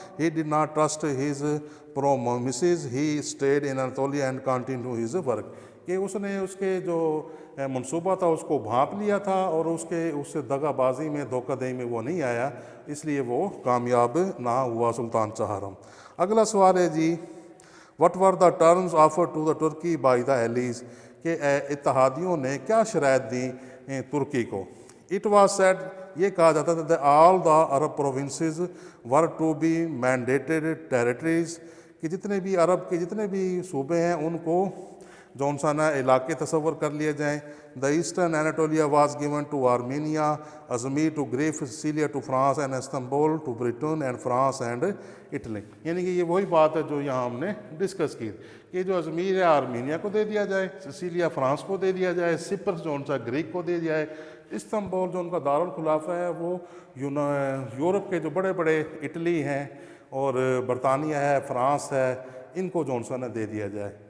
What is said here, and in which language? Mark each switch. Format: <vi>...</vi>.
<en>He did not trust his promises. He stayed in Anatolia and continued his work.</en> <ur>کہ اس نے اس کے جو منصوبہ تھا اس کو بھانپ لیا تھا اور اس سے دغا بازی میں, دھوکہ دہی میں وہ نہیں آیا, اس لیے وہ کامیاب نہ ہوا سلطان چہارم. اگلا سوال ہے جی,</ur> <en>what were the terms offered to the Turkey by the allies,</en> <ur>کہ اتحادیوں نے کیا شرائط دیں ترکی کو.</ur> <en>It was said,</en> <ur>یہ کہا جاتا تھا</ur> <en>that all the Arab provinces were to be mandated territories,</en> <ur>کہ جتنے بھی عرب کے جتنے بھی صوبے ہیں ان کو جو سا نا علاقے تصور کر لیے جائیں.</ur> <en>The eastern Anatolia was given to Armenia, Azmir to Greece, Sicilia to France and Istanbul to Britain and France and Italy.</en> <ur>یعنی کہ یہ وہی بات ہے جو یہاں ہم نے ڈسکس کی کہ جو ازمیر ہے آرمینیا کو دے دیا جائے, سسیلیا فرانس کو دے دیا جائے, سپرس جو سا گریک کو دے دیا جائے, استنبول جو ان کا دارالخلافہ ہے وہ یورپ کے جو بڑے بڑے اٹلی ہیں اور برطانیہ ہے, فرانس ہے, ان کو جو سا نا دے دیا جائے.</ur>